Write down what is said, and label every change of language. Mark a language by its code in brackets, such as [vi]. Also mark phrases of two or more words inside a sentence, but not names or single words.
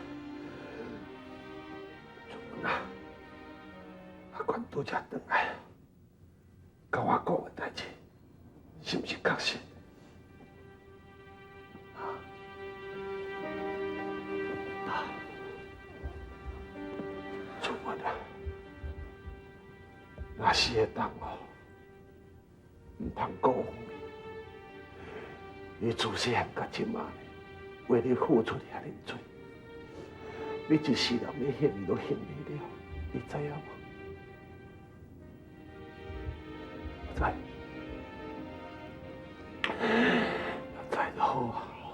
[nan] 啊，阿官拄才转来，甲我讲的代志，是不是确实？出门啊！若是会当哦，唔通讲谎言。你自细汉到即马，为你付出遐尼多，你一世人要献你都献不了，你知影无？我知，我知就好啊。